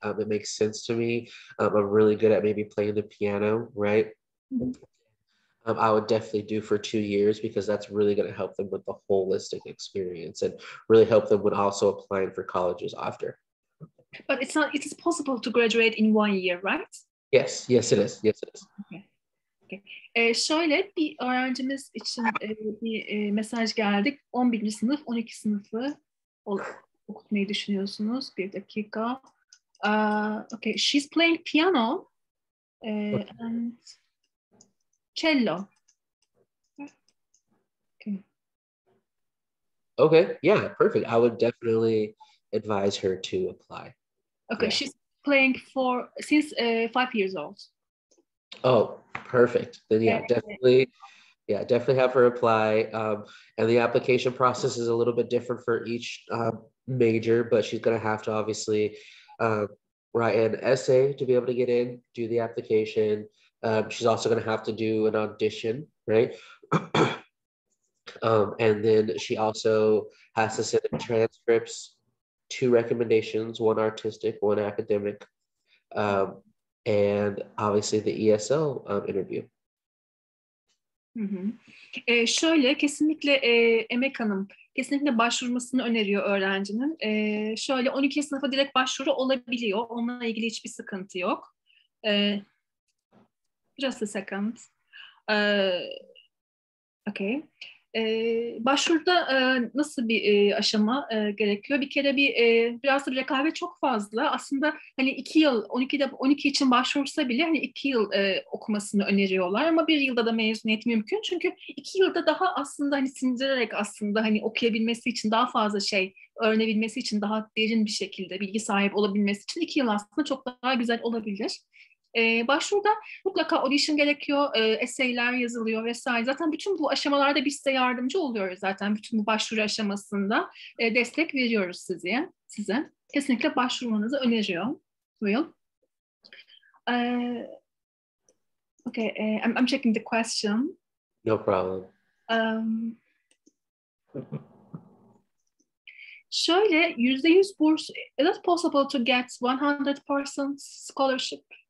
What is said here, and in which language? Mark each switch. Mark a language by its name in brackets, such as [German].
[English] It makes sense to me. I'm really good at maybe playing the piano, right? Mm-hmm. I would definitely do for 2 years because that's really going to help them with the holistic experience and really help them with also applying for colleges after. But it is possible to graduate in 1 year, right? Yes, it is. Okay. [Turkish] Şöyle bir öğrencimiz için bir mesaj geldi. 11. sınıf, 12 sınıfı okutmayı düşünüyorsunuz. Bir dakika. [English] Okay, she's playing piano and cello. Okay, yeah, perfect. I would definitely advise her to apply. Okay, yeah. She's playing since 5 years old. Oh, perfect. Then definitely have her apply. And the application process is a little bit different for each major, but she's going to have to obviously write an essay to be able to get in, do the application. She's also going to have to do an audition, right? And then she also has to send in transcripts, 2 recommendations, 1 artistic, 1 academic, and obviously the ESL interview. [Turkish] Şöyle kesinlikle Emek Hanım kesinlikle başvurmasını öneriyor öğrencinin. Şöyle 12. sınıfa direkt başvuru olabiliyor. Onunla ilgili hiçbir sıkıntı yok. [English] Just a second. [Turkish] Okay. Başvuruda nasıl bir aşama gerekiyor? Bir kere biraz da bir rekabet çok fazla. Aslında hani 2 yıl 12 için başvursa bile hani 2 yıl okumasını öneriyorlar ama 1 yılda da mezuniyet mümkün. Çünkü 2 yılda daha aslında hani sindirerek aslında hani okuyabilmesi için daha fazla şey öğrenebilmesi için daha derin bir şekilde bilgi sahibi olabilmesi için 2 yıl aslında çok daha güzel olabilir. Başvuruda mutlaka audition gerekiyor, essay'ler yazılıyor vesaire. Zaten bütün bu aşamalarda biz size yardımcı oluyoruz zaten. Bütün bu başvuru aşamasında destek veriyoruz size. Kesinlikle başvurmanızı öneriyor. [English] Will. Okay, I'm checking the question. No problem. [Turkish] Şöyle %100 burs, [English] is it possible to get 100% scholarship?